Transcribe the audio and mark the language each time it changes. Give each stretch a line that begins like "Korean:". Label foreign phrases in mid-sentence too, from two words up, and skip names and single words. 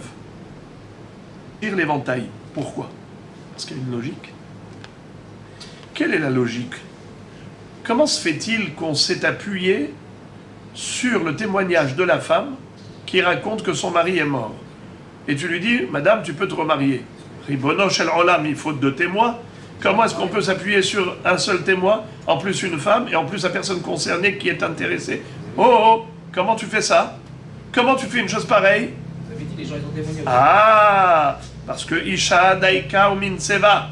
French: Tire l'éventail. Pourquoi? Parce qu'il y a une logique. Quelle est la logique? Comment se fait-il qu'on s'est appuyé sur le témoignage de la femme qui raconte que son mari est mort? Et tu lui dis, madame, tu peux te remarier.
Hebrew: Ribono shel olam,
French: il faut 2 témoins. Comment est-ce qu'on peut s'appuyer sur un seul témoin, en plus une femme, et en plus la personne concernée qui est intéressée? Oh, comment tu fais ça? Comment tu fais une chose pareille? Vous avez dit, les gens, ils ont témoigné. Ah, parce que
Hebrew: אשה דייקא ומינסבא.